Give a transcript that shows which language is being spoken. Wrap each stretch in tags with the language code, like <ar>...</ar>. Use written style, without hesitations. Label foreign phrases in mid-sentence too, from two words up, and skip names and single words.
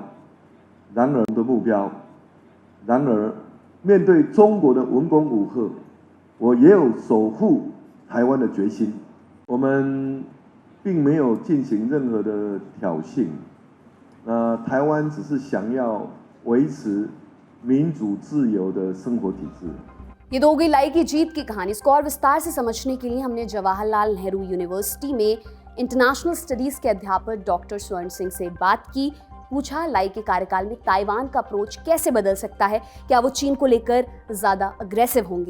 <zh>然而，面对中国的文攻武吓，我也有守护台湾的决心。我们并没有进行任何的挑衅，台湾只是想要维持民主自由的生活体制。</zh> <hi>ये तो हो गई लाई की जीत की कहानी। इसको और विस्तार से समझने के लिए हमने जवाहरलाल नेहरू यूनिवर्सिटी में</hi> <en>International Studies</en> <hi>के अध्यापक डॉक्टर स्वर्ण सिंह से बात की। पूछा लाई के कार्यकाल में ताइवान का अप्रोच कैसे बदल सकता है, क्या वो चीन को लेकर ज्यादा अग्रेसिव होंगे।</hi>